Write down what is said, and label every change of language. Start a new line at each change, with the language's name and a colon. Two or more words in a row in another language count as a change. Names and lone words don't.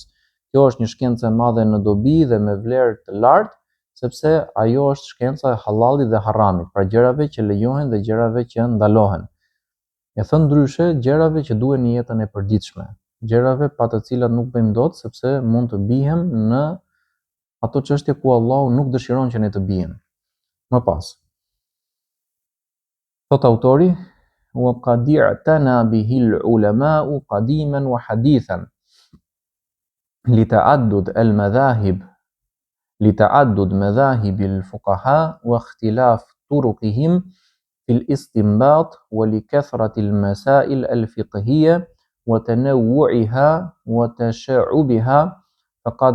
Albanian: Kjo është një shkencë e madhe në dobi dhe me vlerë të lartë, sepse ajo është shkenca e hallallit dhe haramit, pra gjërave që lejohen dhe gjërave që ndalohen. E thënë ndryshe, gjërave që duhen në jetën e përditshme, gjërave pa të cilat nuk bëjmë dot sepse mund të bihem në ato çështje ku Allahu nuk dëshiron që ne të bijem. Më pas, thot autori:
Arabic: وقد اعتنى به العلماء قديما وحديثا لتعدد مذاهب الفقهاء واختلاف طرقهم في الاستنباط ولكثرة المسائل الفقهية وتنوعها وتشعبها فقد